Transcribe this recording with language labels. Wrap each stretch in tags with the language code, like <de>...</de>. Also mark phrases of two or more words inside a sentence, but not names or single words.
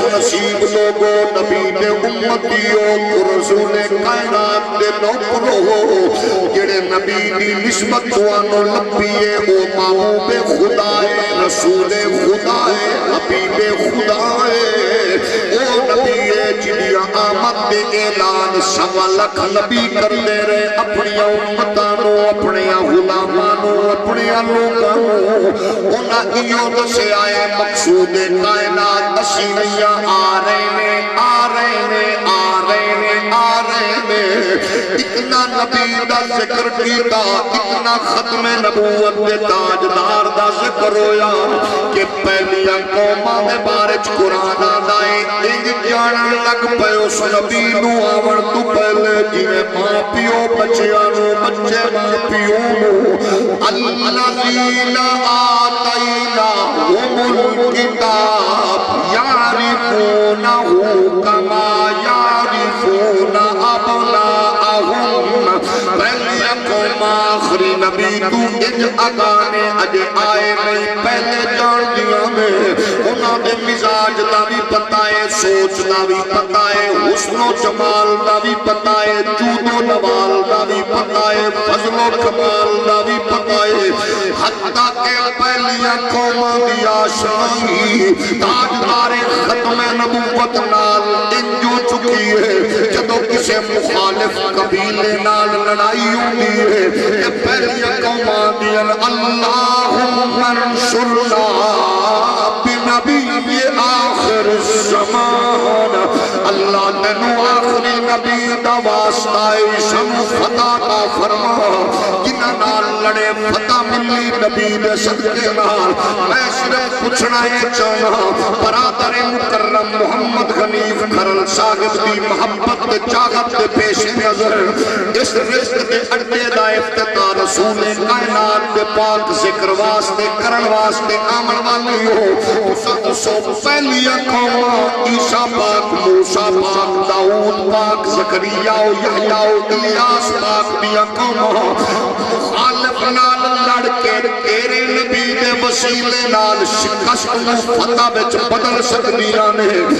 <pa>نصیب لوگوں، نبی دے امتیوں، رسول کائنات دے نوکروں، جڑے نبی دی نسبت توانو لبیے او محبوب خدا ہے، رسول خدا ہے، حبیب خدا ہے، او نبی ہے جنیا آمد دے اعلان سوا لکھ نبی کر دے رہے اپنی امتانو، اپنے غلامانو، اپنے لوگانو، انہاں ایوں دسے آئے مقصود کائنات دسینیاں آ رہے نے، آ رہے نے، آ رہے نے، آ رہے نے، اتنا نبی دا ذکر کیتا اتنا ختم نبوت دے تاجدار دا ذکر ہویا کہ پہلیاں قوماں دے بارے قرآن آدائے انج جانن لگ پے اس نبی نو آون تو پہلے جویں ماں پیو بچیاں نو بچے ماں پیو نو</pa> <ar>الذین آتیناہم الکتاب یعرفونہ کما یعرفون ابناءہم</ar> <pa>پہلے قوم آخری نبی تو انج اگانے اجے آئے نہیں پہلے جان دیا میں انہاں دے مزاج دا بھی پتہ ہے سوچ دا بھی پتہ ہے حسن و جمال دا بھی پتہ ہے جود و نوال دا بھی پتہ ہے فضل و کمال دا بھی پتہ ہے حتیٰ کہ پہلیاں قوماں دی آشنائی تاجدار ختم نبوت نال انجو چکی ہے جدو کسے مخالف قبیلے نال لڑائی ہوئی ہے کہ پہلیاں قوماں دی</pa> <ar>اللہم انصرنا بنبی آخر الزمان</ar> <pa>اللہ تنو آخری نبی دا واسطہ شم فتح کا فرما جنہ نال لڑے فتح ملی نبی دے صدقے نال میں صرف پوچھنا ہے چاہنا برادر مکرم محمد غنیف کھرل صاحب دی محبت دے چاہت دے پیش نظر اس رزق دے اڈے دا افتتاح رسول کائنات دے پاک ذکر واسطے کرن واسطے آمن والی ہو سو پہلیاں قوماں عیسیٰ پاک موسیٰ پاک داؤد پاک زکریہ یحییٰ الیاس پاک دیا قوماں مخالف نال لڑ کے تیرے نبی دے وسیلے نال شکست و فتح وچ بدل سکدیاں نے</pa>